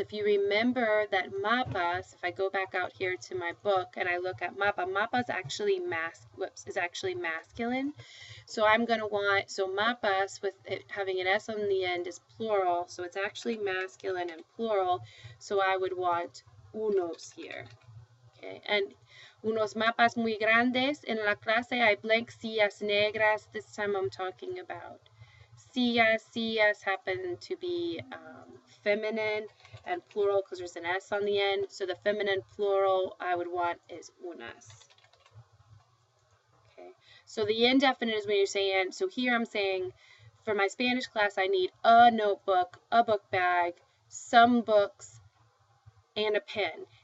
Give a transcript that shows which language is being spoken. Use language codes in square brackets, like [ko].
[en] If you remember that mapas, if I go back out here to my book and I look at mapa, mapas actually is actually masculine. So I'm going to want, so mapas with it having an S on the end is plural, so it's actually masculine and plural. So I would want unos here. [es] Okay, and unos mapas muy grandes. En la clase hay blank sillas negras. [en] This time I'm talking about sillas. Sillas happen to be feminine and plural because there's an S on the end. So the feminine plural I would want is unas. Okay, so the indefinite is when you're saying, so here I'm saying for my Spanish class I need a notebook, a book bag, some books, and a pen.